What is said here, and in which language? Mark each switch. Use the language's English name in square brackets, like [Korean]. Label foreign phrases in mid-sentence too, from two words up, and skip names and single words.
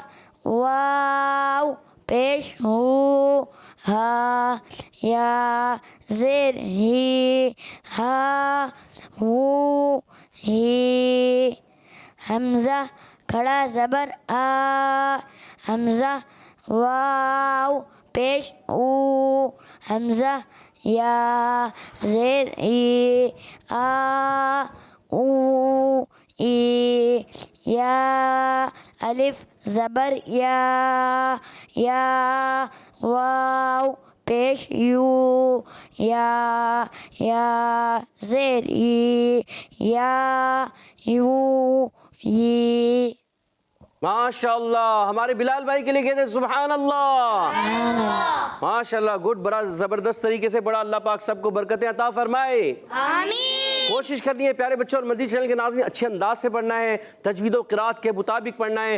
[Urdu] واو پیش ہو، ہا یا زیر ہی، ہا ہو ہی، حمزہ کھڑا زبر آ، حمزہ واو پیش او، حمزہ یا زیر ای، آ او ای، یا الف زبر یا، یا واو پیش یو، یا زیر ای، یا یو ی، ماشاءاللہ۔ ہمارے بلال بھائی کے لیے کہتے ہیں [Arabic] سبحان اللہ، [Urdu] ماشاءاللہ، گڈ، بڑا زبردست طریقے سے پڑھا، اللہ پاک سب کو برکتیں عطا فرمائے، آمین۔ کوشش کرنی ہے پیارے بچوں اور مدنی چینل کے ناظرین، اچھے انداز سے پڑھنا ہے، تجوید و قرات کے مطابق پڑھنا ہے۔